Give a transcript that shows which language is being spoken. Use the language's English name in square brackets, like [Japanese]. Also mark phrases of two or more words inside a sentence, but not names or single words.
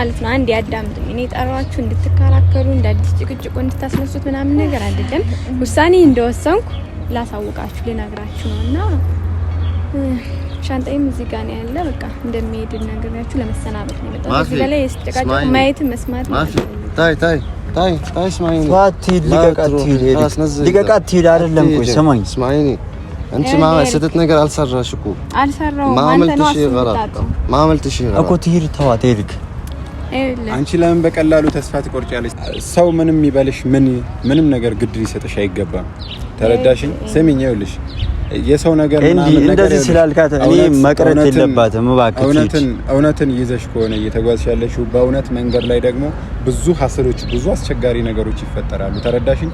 [Amharic] ማለት ነው አንዴ ያዳምጡኝ እኔ ጠራዋችሁ እንድትከራከሩ እንዳዲስ ጭቅጭቁ እንድታስነሱት ምናምን ነገር አይደለም ውሳኔ እንደወሰንኩ ላሳውቃችሁ ልነግራችሁ ነውና ሻንጣዬም እዚህ ጋር ነው ያለ። በቃ እንደሚሄድ ነገራችሁ ለመሰናበት ነው የመጣሁት። እዚህ በላይ የስተጨቃጨቁ ማየት መስማት [Arabic] ታይ اسمعيني [Amharic] ልቀቃት ትሄድ አይደለም ቆይ ሰማኝ [Arabic] اسمعيني انت ما ستت [Amharic] ነገር አልሰራሽ እኮ አልሰራው [Arabic] ما عملتش شيء غلط [Amharic] እኮ ትሄድ ተዋት ሄድክ አንቺ ለምን በቀላሉ ተስፋ ትቆርጫለሽ? ሰው ምንም ይበልሽ ምንም ነገር ግድ ሊሰጥሽ አይገባም። ተረዳሽኝ? ስሚኝ ይኸውልሽ የሰው ነገር ምናምን ነገር እንደዚህ ስላልካት እኔ መቅረት የለባትም እባክህ። እውነትን ይዘሽ ከሆነ እየተጓዝሽ ያለሽው በእውነት መንገድ ላይ ደግሞ ብዙ ሀስሎች ብዙ አስቸጋሪ ነገሮች ይፈጠራሉ። ተረዳሽኝ?